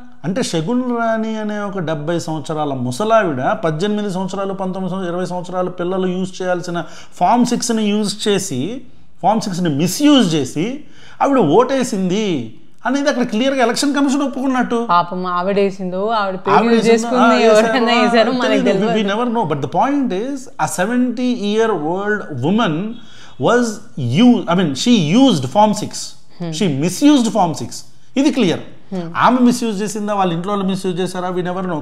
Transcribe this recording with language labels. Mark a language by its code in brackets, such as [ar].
[te] అంటే శగున్ రాణి అనే ఒక 70 సంవత్సరాల ముసలావిడ 18 సంవత్సరాలు 19 సంవత్సరాలు 20 సంవత్సరాల పిల్లలు యూజ్ చేయాల్సిన ఫామ్ 6ని యూజ్ చేసి, ఫామ్ 6ని మిస్యూజ్ చేసి ఆవిడ ఓటేసింది అనేది అక్కడ క్లియర్గా ఎలక్షన్ కమిషన్ ఒప్పుకున్నట్టు. పాపం ఆవిడేసిందో ఆవిడ పేరు యూజ్ చేసుకుంది, ఎవరైనా వేసారో మనకి తెలియదు. [en] We never know. But the point is, a 70-year-old woman was she used Form 6. She misused Form 6. [te] ఇది క్లియర్. ఆమె మిస్యూజ్ చేసిందా, వాళ్ళ ఇంట్లో వాళ్ళు మిస్యూజ్ చేశారా, [en] We never know.